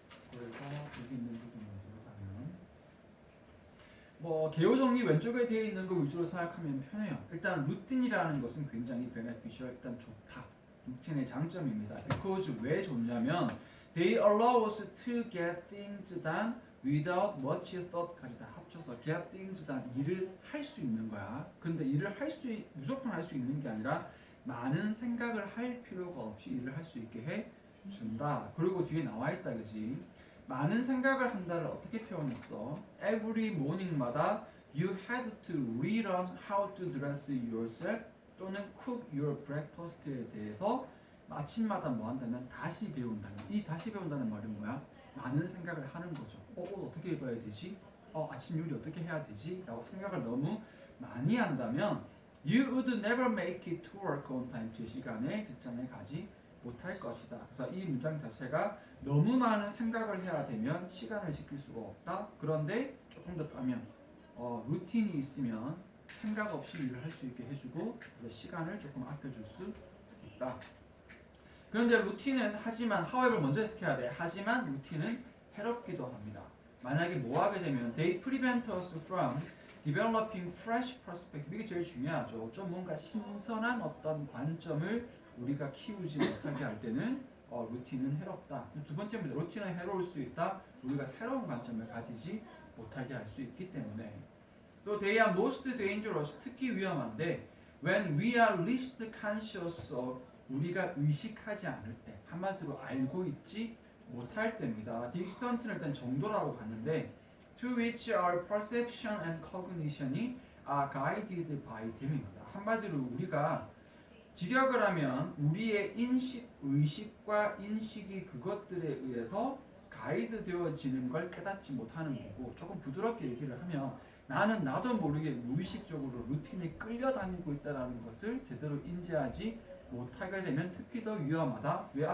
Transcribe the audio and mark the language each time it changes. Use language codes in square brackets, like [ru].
[ko] 그래서 여기 있는 부분으로 들어가면 개요 정리 왼쪽에 되어 있는 거 위주로 생각하면 편해요. 일단 루틴이라는 것은 굉장히 [en] beneficial, [ko] 일단 좋다. 루틴의 장점입니다. [en] because [ko] 왜 좋냐면 [en] they allow us to get things done without much thought [ko] 까지 다 합쳐서 [en] get things done [ko] 일을 할 수 있는 거야. 근데 일을 무조건 할 수 있는 게 아니라 많은 생각을 할 필요가 없이 일을 할 수 있게 해 준다. 그리고 뒤에 나와 있다, 그지? 많은 생각을 한다를 어떻게 표현했어? [en] Every morning마다 you had to relearn how to dress yourself [ko] 또는 [en] cook your breakfast [ko] 에 대해서 아침마다 뭐 한다면 다시 배운다는. 이 다시 배운다는 말은 뭐야? 많은 생각을 하는 거죠. 옷 어떻게 입어야 되지? 아침 요리 어떻게 해야 되지? 라고 생각을 너무 많이 한다면 [en] you would never make it to work on time. [ko] 제 시간에 직장에 가지 못할 것이다. 그래서 이 문장 자체가 너무 많은 생각을 해야 되면 시간을 지킬 수가 없다. 그런데 조금 더 따면 루틴이 있으면 생각 없이 일을 할 수 있게 해주고 그래서 시간을 조금 아껴줄 수 있다. 그런데 루틴은 하지만 [en] however [ko] 먼저 해석해야 돼. 하지만 루틴은 해롭기도 합니다. 만약에 뭐 하게 되면 [en] they prevent us from developing fresh perspective. [ko] 이게 제일 중요하죠. 좀 뭔가 신선한 어떤 관점을 우리가 키우지 못하게 할 때는 루틴은 해롭다. 두 번째입니다. 루틴은 해로울 수 있다. 우리가 새로운 관점을 가지지 못하게 할 수 있기 때문에. 또 [en] they are most dangerous. [ko] 특히 위험한데 [en] when we are least conscious of. [ko] 우리가 의식하지 않을 때, 한마디로 알고 있지 못할 때입니다. [en] distant는 [ko] 일단 정도라고 봤는데 [en] to which our perception and cognition이 are guided by them입니다. [ko] 한마디로 우리가 직역을 하면 우리의 의식과 인식이 그것들에 의해서 가이드 되어지는 걸 깨닫지 못하는 거고, 조금 부드럽게 얘기를 하면 나는 나도 모르게 무의식적으로 루틴에 끌려다니고 있다는 것을 제대로 인지하지 못하게 되면 특히 더 위험하다. 왜?